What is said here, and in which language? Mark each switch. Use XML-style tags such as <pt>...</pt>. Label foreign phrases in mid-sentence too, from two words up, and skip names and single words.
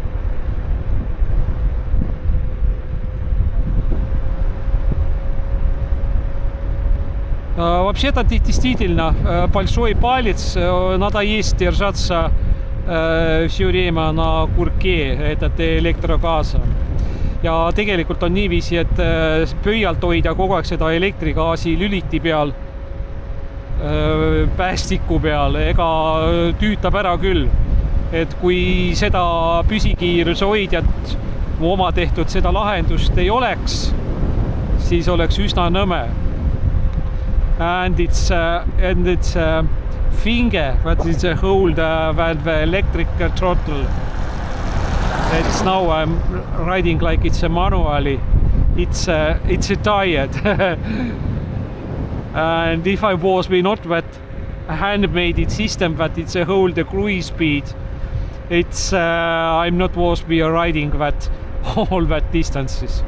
<ru>Вообще-то действительно большой палец, надо есть, держаться все время на kurke, этот elektrogaasa.</ru> <et>Ja tegelikult on niiviisi, et pöialt hoida kogu aeg seda elektrigaasi lüliti peal, päästiku peal, ega tüütab ära küll. Et kui seda püsikiiruse hoidjat oma tehtud seda lahendust ei oleks, siis oleks üsna nõme.</et> <en>And it's finger that is a hold the electric throttle. It's now I'm riding like it's a manually. It's a tired. And if I was not that handmade system that it's a hold the cruise speed, it's I'm not was be riding that all that distances.</en>